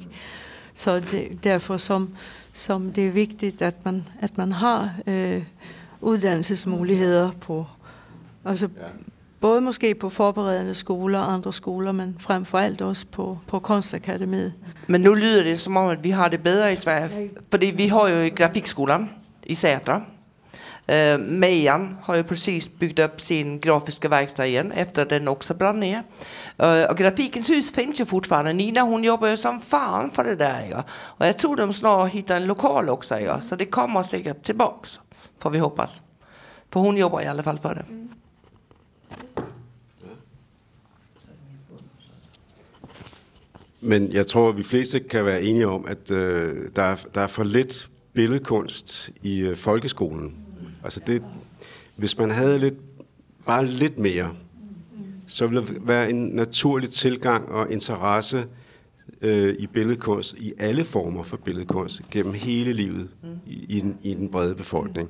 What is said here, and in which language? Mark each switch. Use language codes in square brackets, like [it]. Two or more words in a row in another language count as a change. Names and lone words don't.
[da] Så derfor som det er vigtigt, at man har uddannelsesmuligheder på, altså både måske på forberedende skoler og andre skoler, men frem for alt også på Kunstakademiet. Men nu lyder det som om, at vi har det bedre i Sverige, fordi vi har jo grafikskolan i Sätra. [sv] Mejan har ju precis byggt upp sin grafiska verkstad igen efter att den också brann ner. Och Grafikens hus finns ju fortfarande. Nina, hon jobbar ju som fan för det där. Ja. Och jag tror de snart hittar en lokal också. Ja. Så det kommer säkert tillbaks, får vi hoppas. För hon jobbar i alla fall för det. [da] Men jeg tror, at vi fleste kan være enige om, at der er for lidt billedkunst i folkeskolen. Altså hvis man havde bare lidt mere, så vil der være en naturlig tilgang og interesse i billedkunst, i alle former for billedkunst, gennem hele livet i den brede befolkning.